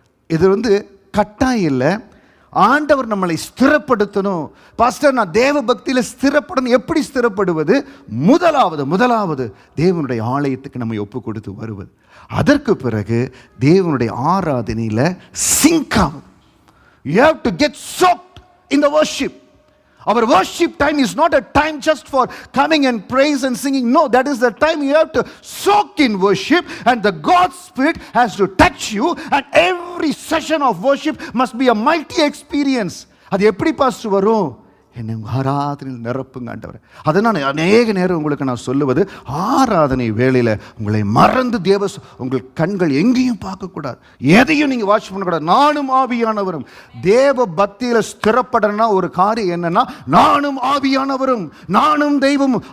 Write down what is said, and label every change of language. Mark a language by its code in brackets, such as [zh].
[ta] இது கட்டாயம் இல்லை. ஆண்டவர் நம்மளை ஸ்திரப்படுத்தணும். பாஸ்டர் நான் தேவ பக்தியில் ஸ்திரப்படணும். எப்படி ஸ்திரப்படுவது? முதலாவது தேவனுடைய ஆலயத்துக்கு நம்ம ஒப்பு கொடுத்து வருவது. அதற்கு பிறகு தேவனுடைய ஆராதனையில் சிங்க் ஆகும். [en] You have to get soaked in the worship. Our worship time is not a time just for coming and praise and singing. No, that is the time you have to soak in worship, and the God's Spirit has to touch you, and every session of worship must be a mighty experience. [ta] அது எப்படி pastor வரும்? என்னை ஆராதனையில் நிரப்புங்க ஆண்டவர். அதனால் அநேக நேரம் உங்களுக்கு நான் சொல்லுவது, ஆராதனை வேளையில் உங்களை மறந்து உங்கள் கண்கள் எங்கேயும் பார்க்கக்கூடாது, எதையும் நீங்கள் வாட்ச் பண்ணக்கூடாது. நானும் ஆவியானவரும். தேவ பக்தியில் ஸ்திரப்படனா ஒரு காரியம் என்னன்னா, நானும் ஆவியானவரும், நானும் தெய்வமும்.